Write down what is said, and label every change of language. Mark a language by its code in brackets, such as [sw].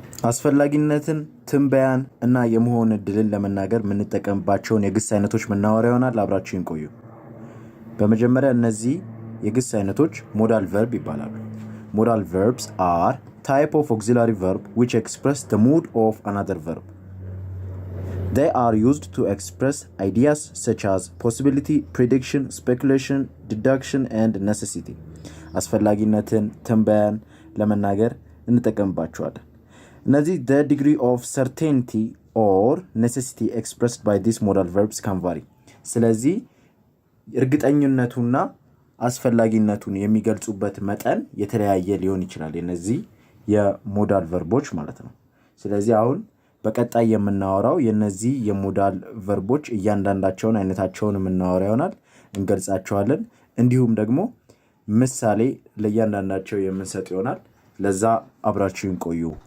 [am] አስፈላጊነትን፣ ትንበያን እና የመሆን እድልን ለመናገር የምንጠቀምባቸውን የግስ አይነቶች መናወሪያ ይሆናል። አብራችሁን ቆዩ። በመጀመሪያ እነዚህ የግስ አይነቶች ሞዳል ቨርብ ይባላሉ። ሞዳል [en] verbs are type of auxiliary verb which express the mood of another verb. They are used to express ideas such as possibility, prediction, speculation, deduction and necessity. [am] አስፈላጊነትን፣ ትንበያን ለመናገር እንጠቀምባቸዋለን። እነዚህ [en] the degree of certainty or necessity expressed by these modal verbs can vary። ስለዚህ [am] እርግጠኝነቱና አስፈላጊነቱን የሚገልጹበት መጠን የተለያየ ሊሆን ይችላል እነዚህ የሞዳል ቨርቦች ማለት ነው። ስለዚህ አሁን በቀጣይ የምናወራው የነዚህ የሞዳል ቨርቦች እያንዳንዳቸውን አይነታቸውን የምናወራ ይሆናል፣ እንገልጻቸዋለን። እንዲሁም ደግሞ ምሳሌ ለእያንዳንዳቸው የምንሰጥ ይሆናል። ለዛ አብራችሁን ቆዩ።